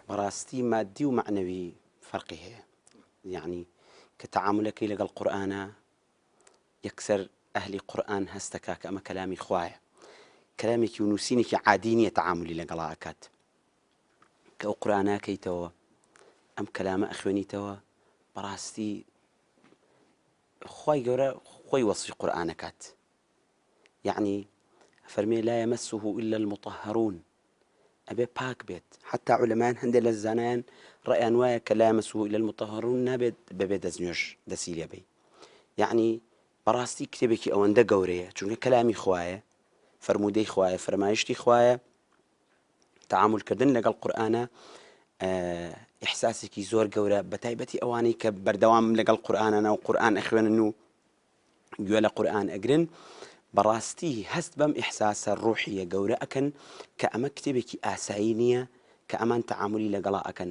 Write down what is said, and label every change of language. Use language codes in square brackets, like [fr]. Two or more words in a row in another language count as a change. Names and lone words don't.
[ckb] بەڕاستی مادی و معنەوی فەرقی هەیە یعنی کە تەعاملەکەی لەگەڵ قورئانە یەکسەر ئەهلی قورئان هەستەکا کە ئەمە کەلامی خوایە، کەلامێکی و نووسینێکی عادی نییە تەعاملی لەگەڵا ئەکات، کە ئەو قورئاناکەیتەوە ئەم کەلامە ئەخوێنیتەوە، بەڕاستی خوای گەورە خۆی وەصفی قورئانەکات، یعنی فەرمێ [ar] لا يمسه إلا المطهرون، [ckb] ئەبێ پاک بێت. حتا عولەمایان هەندێک لە زانایان ڕەیان وایە کە [ar] لا يمسه إلا المطهرون [ckb] نابێت بەبێ دەستنوێژ دەسی لێ بێ. یعنی بەڕاستی کتێبێکی ئەوەندە گەورەیە چونکە کەلامی خوایە، فەرموودەی خوایە، فەرمایشتی خوایە. تەعاملکردن لەگەڵ قورئانە ئیحساسێکی زۆر گەورە، بە تایبەتی ئەوانەی کە بەردەوام لەگەڵ قورئانە و قورئان ئەخوێنن و گوێ لە قورئان ئەگرن، بەڕاستی هەست بەم ئیحساسە ڕوحیە گەورە ئەکەن کە ئەمە کتێبێکی ئاسایی نییە کە ئەمان تەعاملی لەگەڵا ئەکەن.